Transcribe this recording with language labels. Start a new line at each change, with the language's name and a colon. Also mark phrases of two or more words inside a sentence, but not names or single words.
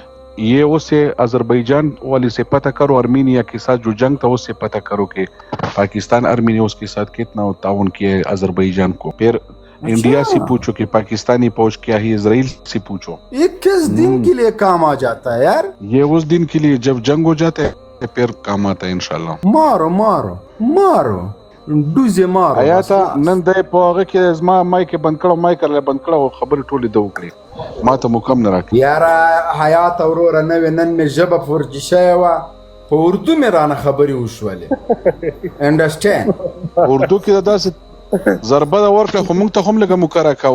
Urdu: یہ اسے آذربائیجان والی سے پتہ کرو, ارمینیا کے ساتھ جو جنگ تھا اس سے پتہ کرو کہ پاکستان ارمینیا اس کے ساتھ کتنا تعاون کیا ہے آذربائیجان کو. پھر انڈیا سے پوچھو کہ پاکستانی فوج کیا ہے, اسرائیل سے پوچھو. 21 دن کے لیے کام آ جاتا ہے یار. یہ اس دن کے لیے جب جنگ ہو جاتا ہے پھر کام آتا ہے انشاءاللہ.
Pashto: مارو مارو مارو, ډوزې مارو. آیاتا نن د په هغه کې زما مایک بند کړو, مایک له بند کړو, خبرې ټولې د وکړي, ما ته مو کم نه راکړي. یاره حیات وروره نوې نن مې ژبه فرجي شوې وه, په اردو مې رانه خبرې وشولې. انډرسټینډ اردو کې داسې ضربه دا ورکړه, خو موږ ته هم لږه مکرره کوه.